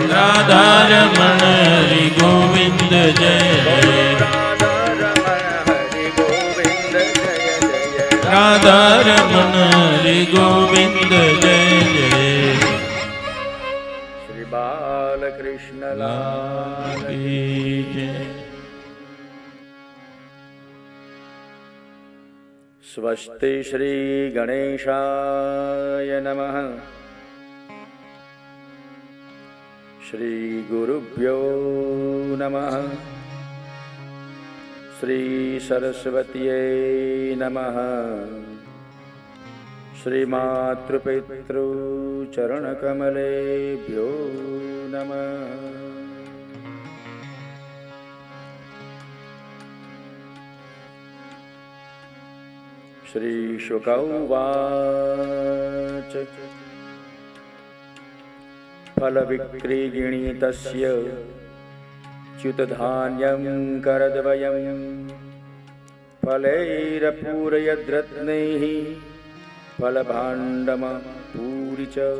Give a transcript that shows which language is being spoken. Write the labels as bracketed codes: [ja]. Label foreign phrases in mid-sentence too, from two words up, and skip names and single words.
[hi] राधा रमण हरि गोविंद जय जय राधा रमण हरि गोविंद जय जय श्री बालकृष्ण लाल की जय [sa] स्वस्ति श्री गणेशाय नमः श्री गुरुभ्यो नमः શ્રી સરસ્વતીએ નમઃ. શ્રીમાતૃપિતૃ ચરણકમલેભ્યો નમઃ. શ્રી શુક ઉવાચ ફલવિક્રીગિણીતસ્ય ચ્યુતધાન્યં કરદ્વયં ફલૈરપૂરયદ્રત્નૈઃ ફલભાંડમ પૂરી ચ.